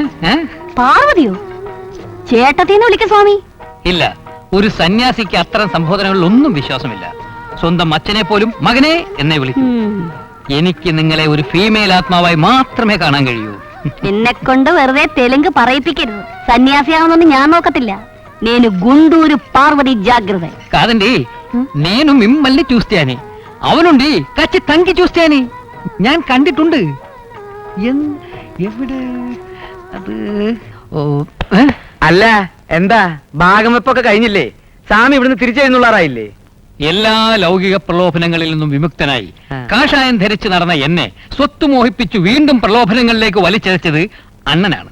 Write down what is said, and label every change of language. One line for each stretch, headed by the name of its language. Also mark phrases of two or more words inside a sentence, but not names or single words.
Malayalam: പാർവതിയോ? ചേട്ടത്തിന്ന് വിളിക്കും സ്വാമി. ഇല്ല, ഒരു സന്യാസിക്ക് അത്തരം സംബോധനകളിലൊന്നും വിശ്വാസമില്ല. സ്വന്തം അച്ഛനെ പോലും മകനെ എന്നേ വിളിക്കും. എനിക്ക് നിങ്ങളെ ഒരു ഫീമെയിൽ ആത്മാവായി മാത്രമേ കാണാൻ കഴിയൂ. എന്നെ കൊണ്ട് വെറുതെ തെലുങ്ക് പറയിപ്പിക്കരുത്. സന്യാസിയാണെന്നൊന്നും ഞാൻ നോക്കത്തില്ല.
Telugu: నేను గుంటూరు పార్వతి జాగ్రత్త. కాదండి, నేను మిమ్మల్ని చూస్తాను. అవునండి, కచ్చి తంగి చూస్తాను.
Malayalam: ഞാൻ കണ്ടിട്ടുണ്ട്. എവിടെ അത്? ഓ, അല്ല, എന്താ ഭാഗമെപ്പൊക്കെ കഴിഞ്ഞില്ലേ? സ്വാമി ഇവിടുന്ന് തിരിച്ചെഴുന്നള്ളാറായില്ലേ? എല്ലാ ലൗകിക പ്രലോഭനങ്ങളിൽ നിന്നും വിമുക്തനായി കാഷായം ധരിച്ചു നടന്ന എന്നെ സ്വത്ത് മോഹിപ്പിച്ചു വീണ്ടും പ്രലോഭനങ്ങളിലേക്ക് വലിച്ചഴച്ചത് അണ്ണനാണ്.